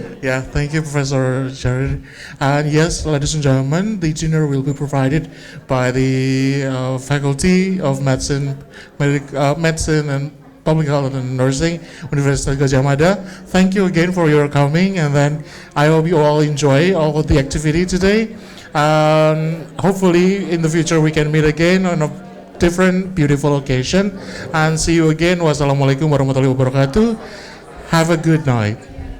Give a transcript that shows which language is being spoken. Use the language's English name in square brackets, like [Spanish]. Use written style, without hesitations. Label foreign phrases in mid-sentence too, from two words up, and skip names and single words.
[English] Yeah, thank you, Professor Jarir. And yes, ladies and gentlemen, the dinner will be provided by the Faculty of Medicine, Medicine and Public Health and Nursing, University Gadjah Mada. Thank you again for your coming, and then I hope you all enjoy all of the activity today. Hopefully, in the future, we can meet again on a different beautiful occasion. And see you again. [Arabic] والسلام عليكم ورحمة الله وبركاته. [English] Have a good night.